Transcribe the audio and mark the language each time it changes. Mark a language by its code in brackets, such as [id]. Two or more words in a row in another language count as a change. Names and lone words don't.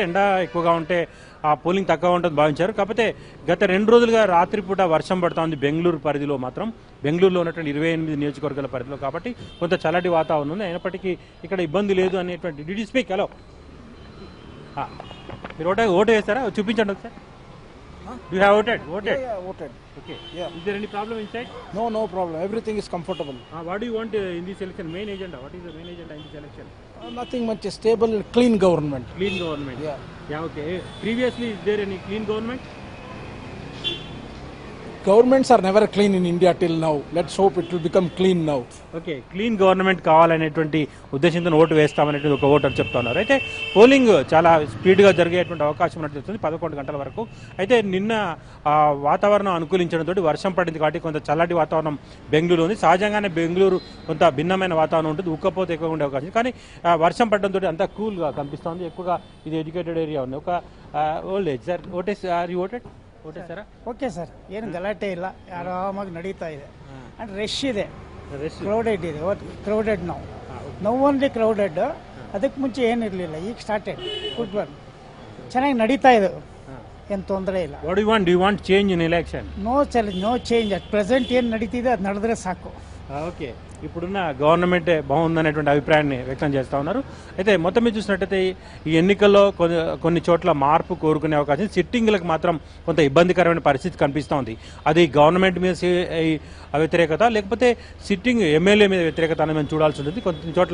[te] ఎండ ఎక్కువగా ఉంటే ఆ పోలింగ్ తక్కువ ఉంటుంది భావించారు. కాకపోతే గత 2 రోజులుగా రాత్రిపూట వర్షం పడుతూ ఉంది బెంగళూరు పరిధిలో మాత్రం. బెంగళూరులో ఉన్నటువంటి 28 నియోజకవర్గాల పరిధిలో కాబట్టి కొంత చల్లటి వాతావరణం ఉంది. అయినప్పటికీ ఇక్కడ ఇబ్బంది లేదు అనేటువంటి. [en] did you speak? [te] హలో, మీరు ఓటు వేస్తారా? చూపించండి ఒకసారి. [en] You have voted? Yeah, voted. Okay. Yeah. Is there any problem inside? No problem. Everything is comfortable. What do you want in this election? Main agenda. What is the main agenda in this election? Nothing much. Stable, clean government. Clean government. Yeah. Yeah. Okay. Previously, is there any clean government? Governments are never clean in India till now. Let's hope it will become clean now. [te] ఓకే, [en] clean government [te] కావాలనేటువంటి ఉద్దేశంతో ఓటు వేస్తామనేటువంటి ఒక ఓటర్ చెప్తున్నారు. అయితే పోలింగ్ చాలా స్పీడ్గా జరిగేటువంటి అవకాశం ఉన్నట్టు తెలుస్తుంది 11 గంటల వరకు. అయితే నిన్న వాతావరణం అనుకూలించడంతో వర్షం పడింది కాబట్టి కొంత చల్లటి వాతావరణం బెంగళూరు ఉంది. సహజంగానే బెంగళూరు కొంత భిన్నమైన వాతావరణం ఉంటుంది, ఉక్కపోతే ఎక్కువగా ఉండే అవకాశం. కానీ వర్షం పడడంతో అంతా కూల్గా కనిపిస్తుంది. ఎక్కువగా ఇది [en] educated area [te] ఉంది. ఒక [en] old age sir votes are you voted? [kn] ಓಟೇಸಾರ? [en] okay sir, [kn] ಏನು ಗಲಾಟೆ ಇಲ್ಲ, ಆರಾಮಾಗಿ ನಡೀತಾ ಇದೆ. [en] and rush ಇದೆ, ಕ್ರೌಡೆಡ್ ಇದೆ. crowded now only crowded. [kn] ಅದಕ್ಕೆ ಮುಂಚೆ ಏನಿರಲಿಲ್ಲ, ಈಗ ಸ್ಟಾರ್ಟೆಡ್. [en] good one, [kn] ಚೆನ್ನಾಗಿ ನಡೀತಾ ಇದೆ, ಏನು ತೊಂದರೆ ಇಲ್ಲ. [en] what you want? do you want change in election? no challenge, no change. at present [kn] ಏನು ನಡೀತಿದೆ ಅದು ನಡೆದ್ರೆ సాకు. [te] ఓకే, ఇప్పుడున్న గవర్నమెంటే బాగుందనేటువంటి అభిప్రాయాన్ని వ్యక్తం చేస్తూ ఉన్నారు. అయితే మొత్తం మీద చూసినట్టయితే ఈ ఎన్నికల్లో కొన్ని చోట్ల మార్పు కోరుకునే అవకాశం, సిట్టింగ్లకు మాత్రం కొంత ఇబ్బందికరమైన పరిస్థితి కనిపిస్తూ ఉంది. అది గవర్నమెంట్ మీద వ్యతిరేకత లేకపోతే సిట్టింగ్ ఎమ్మెల్యే మీద వ్యతిరేకత అని మేము చూడాల్సి ఉంటుంది.